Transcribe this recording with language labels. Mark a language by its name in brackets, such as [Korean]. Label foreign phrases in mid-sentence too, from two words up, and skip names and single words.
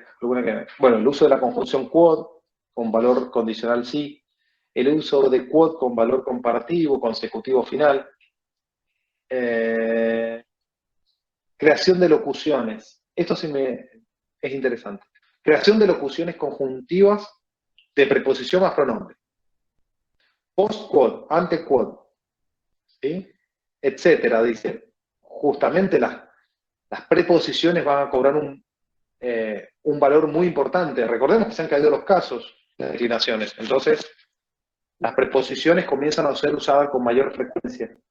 [Spanish] Bueno, el uso de la conjunción quod con valor condicional sí. El uso de quod con valor comparativo, consecutivo final. Creación de locuciones. Esto sí es interesante. Creación de locuciones conjuntivas de preposición más pronombre. [Latin] Post quod, ante quod. [Spanish] ¿Sí? Etcétera, dice. Justamente las preposiciones van a cobrar un valor muy importante. Recordemos que se han caído los casos de declinaciones. Entonces, las preposiciones comienzan a ser usadas con mayor frecuencia.